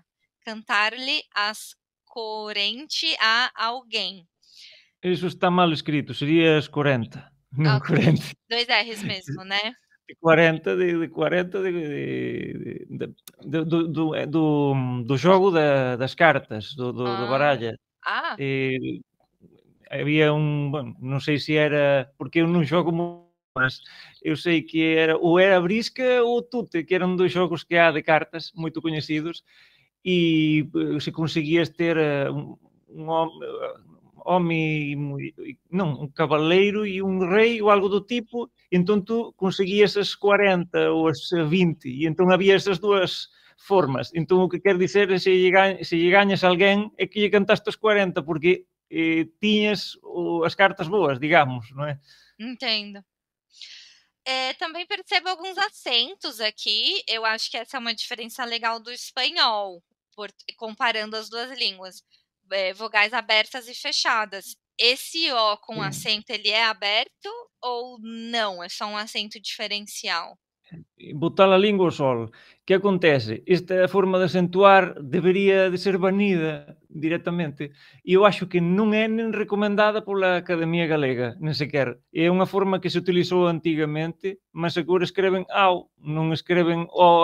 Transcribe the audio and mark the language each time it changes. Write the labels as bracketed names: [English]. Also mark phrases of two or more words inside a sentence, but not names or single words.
[Portuguese] Cantar-lhe as corrente a alguém. [Galician] Iso está mal escrito, sería escorenta, non [Portuguese] Ok, corrente. 2 R's mesmo, né? De 40 de 40 do jogo das cartas, do Ah, [Galician] barallo. ah, Eh, había bueno, non sei se era porque eu non xogo mas eu sei que era ou era Brisca ou Tute, que eran 2 xogos que há de cartas moito coñecidos e se conseguías ter un home non, un cabaleiro e un rei ou algo do tipo, e entón tú conseguías as 40 ou as 20, e entón había esas dúas formas. Entón o que quer dicer é se lle gañas a alguén é que lle cantaste os 40, porque tiñas as cartas boas, digamos, non é? entendo. [Portuguese] Também percebo alguns acentos aqui, eu acho que essa é uma diferença legal do espanhol, comparando as 2 línguas, vogais abertas e fechadas. Esse "o" com Sim. acento, ele é aberto ou não, é só um acento diferencial? [Galician] Botar a lingua ao sol. Que acontece? Esta forma de acentuar debería de ser banida directamente. E eu axo que non é nen recomendada pola Academia Galega, nen sequer. É unha forma que se utilizou antigamente, mas agora escreven ao, non escreven o